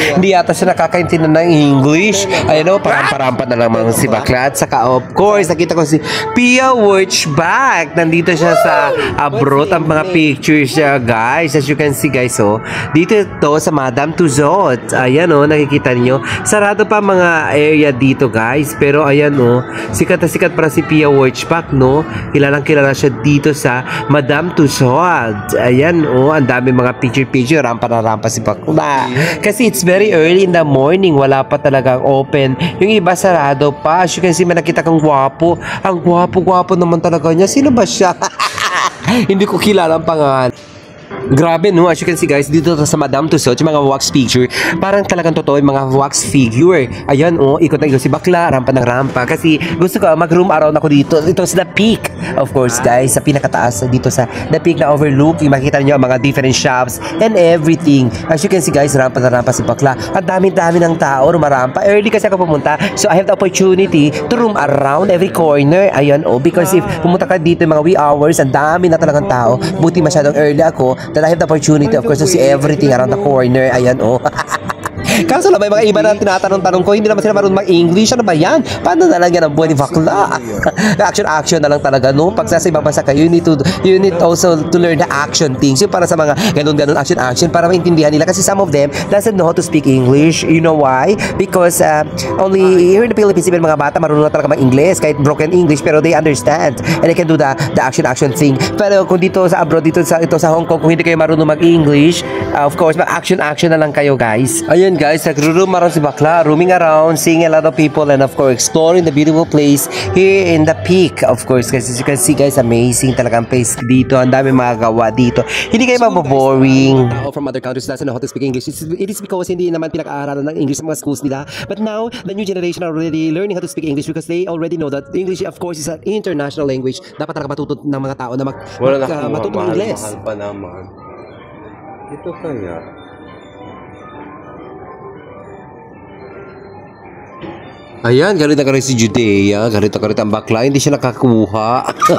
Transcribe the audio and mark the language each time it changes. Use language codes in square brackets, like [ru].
[tl] Hindi yata siya nakakaintindi ng English. Ayun o, parampa-rampa na lang mga si Bakla. At saka of course, nakita ko si Pia Wurtzbach. Nandito siya sa abroad, ang mga pictures siya guys. [en] As you can see guys, oh, [tl] dito to sa [en] Madame Tussauds. [tl] Ayan o, nakikita niyo. Sarado pa mga area dito guys. Pero ayan o, sikat na sikat para si Pia Wurtzbach, no? Kilalang kilala siya dito sa Madame Tussauds. Ayan oh, ang dami mga picture-picture, rampa na rampa si Bakla. Kasi [en] it's very early in the morning, [tl] wala pa talagang [en] open. [tl] Yung iba sarado pa. [en] As you can see, [tl] may nakita kang gwapo. Ang gwapo-gwapo naman talaga niya. Sino ba siya? Hindi ko kilala ang pangalan. Grabe no, [en] as you can see guys, [tl] dito sa Madame Tussauds, yung mga wax picture, parang talagang totoo yung mga wax figure. Ayan oh, ikot na ikot si Bakla, rampa ng rampa. Kasi gusto ko mag-room around ako dito. Ito sa The Peak, of course guys, sa pinakataas dito sa The Peak na overlook. Yung makikita niyo ang mga [en] different shops and everything. As you can see guys, [tl] rampa na rampa si Bakla. Ang dami-dami ng tao, rumarampa. [en] Early [tl] kasi ako pumunta, [en] so I have the opportunity to roam around every corner. [tl] Ayan oh, [en] because if [tl] pumunta ka dito mga [en] wee hours, [tl] ang dami na talagang tao. Buti masyadong [en] early ako, that I have the opportunity of course to see everything around the corner. [tl] Ayan oh. Kaso lang may mga iba na tinatanong-tanong ko, hindi naman sila marunong mag-English. Ano ba yan? Paano nalagyan ang buhay ni Bakla? Action na lang talaga, no? Pag sa ibang bansa ka, [en] you need also to learn the action things. [tl] Yung para sa mga ganun action para maintindihan nila. [en] Kasi some of them doesn't know how to speak English. You know why? Because only here in the Philippines, even [tl] mga bata marunong na talaga mag-English, [en] kahit broken English, pero they understand and they can do the action thing. [tl] Pero kung dito sa abroad, dito sa Hong Kong, kung hindi kayo marunong mag-English, [en] of course, [tl] mag-action na lang kayo guys. [en] Ayun guys, [tl] nag-room around si Bakla, [en] roaming around, seeing a lot of people, and of course exploring the beautiful place here in The Peak. Of course guys, as you can see guys, amazing [tl] talagang [en] place dito. [tl] Ang dami magagawa dito, hindi kayo maboboring. [en] From other countries doesn't know how to speak English. It is because [tl] hindi naman pinag-aaralan ng English sa mga schools nila. [en] But now, the new generation are already learning how to speak English because they already know that English of course is an international language. [tl] Dapat talaga matuto ng mga tao na matuto ng English. Mahal pa naman. Ito kaya ayan, galit na galit si Judea. Galit ang Bakla. Hindi siya nakakuha.